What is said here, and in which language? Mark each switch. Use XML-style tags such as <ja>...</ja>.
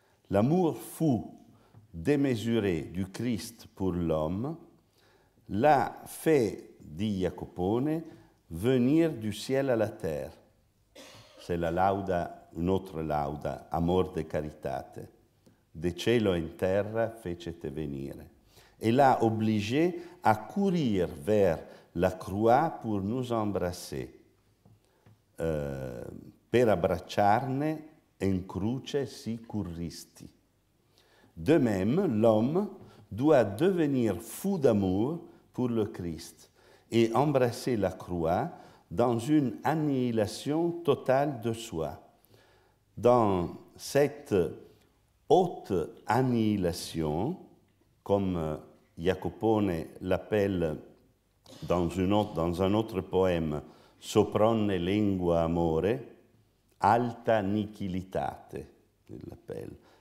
<fr>L'amour fou, démesuré du Christ pour l'homme l'a fait, dit Jacopone, venir du ciel à la terre. C'est la lauda, une autre lauda, Amor de Caritate.</fr> <it>De cielo in terra fecete venire.</it> <fr>Et l'a obligé à courir vers la croix pour nous embrasser.</fr> <it>Per abbracciarne in croce si curristi.</it> <fr>De même, l'homme doit devenir fou d'amour pour le Christ et embrasser la croix dans une annihilation totale de soi. Dans cette haute annihilation, comme Jacopone l'appelle dans un autre poème,</fr> <it>Sopronne lingua amore, alta nihilitate,</it> <fr>il l'appelle.</fr>